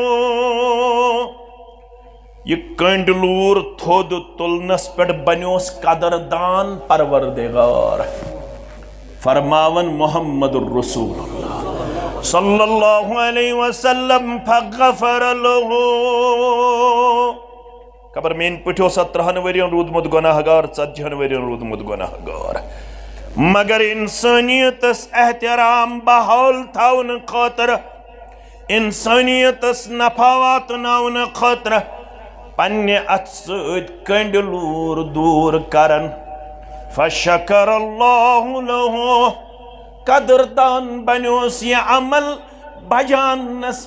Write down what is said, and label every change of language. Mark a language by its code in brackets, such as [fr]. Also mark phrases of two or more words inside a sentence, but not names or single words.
[ks] یہ کنڈ لور تھود تلنس پہ بنیوس قدردان پروردگار فرماون محمد الرسول اللہ [ar] صلی اللہ علیہ وسلم فغفر لہو [ks] خبر مین پٹھو 17 ورین رودمت گناہ گار 40 ورین رودمت گناہ گار مگر انسانیتس احترام بحال تھاون خاطر انسانیتس نفع واتناون خاطر پنہ ات سۭتۍ کنڈ لور دور کرن [ar] فشکر اللہ لہو [ks] قدردان بنیوس یہ عمل بجانس